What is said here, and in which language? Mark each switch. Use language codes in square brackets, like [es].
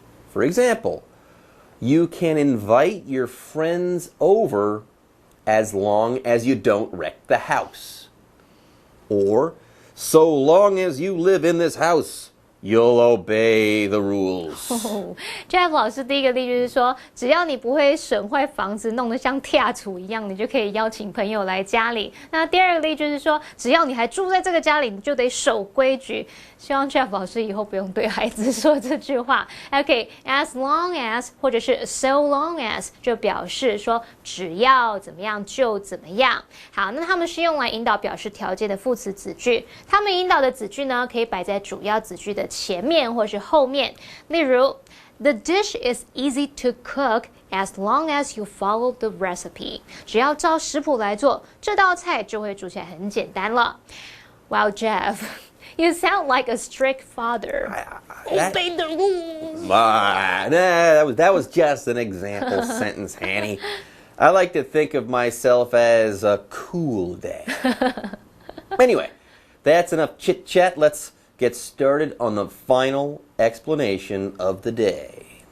[en] For example, you can invite your friends over as long as you don't wreck the house. Or, so long as you live in this house,You'll obey the rules. [zh] Jeff 老师第一个例句是说，只要你不会损坏房子，弄得像跳厝一样，你就可以邀请朋友来家里。那第二个例句是说，只要你还住在这个家里，你就得守规矩。希望 Jeff 老师以后不用对孩子说这句话。 OK, as long as 或者是 so long as 就表示说只要怎么样就怎么样。好，那他们是用来引导表示条件的副词子句。他们引导的子句呢，可以摆在主要子句的前面或是后面。 [en] 例如 The dish is easy to cook as long as you follow the recipe. [zh] 只要照食谱来做，这道菜就会煮起来很简单了。 [en] Wow, Jeff, you sound like a strict father. Obey the rules. That was just an example sentence, Hanny. I like to think of myself as a cool dad. Anyway, that's enough chit-chat. Let's get started on the final explanation of the day.